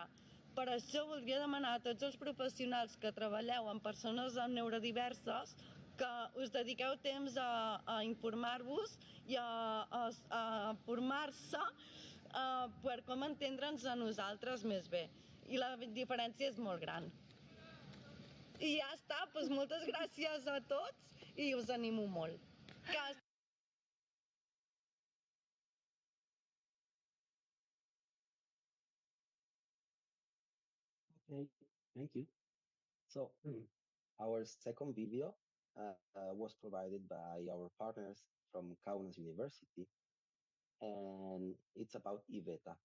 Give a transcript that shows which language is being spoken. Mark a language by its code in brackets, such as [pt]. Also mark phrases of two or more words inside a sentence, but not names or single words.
[ca] Per això voldria demanar a tots els professionals que treballeu amb persones neurodiverses que us dediqueu temps a informar-vos i a formar-se per com entendre'ns a nosaltres més bé. I la diferència és molt gran. I ja està, doncs moltes gràcies a tots i us animo molt. [en] Okay, thank you. So our second video was provided by our partners from Kaunas University, and it's about Iveta.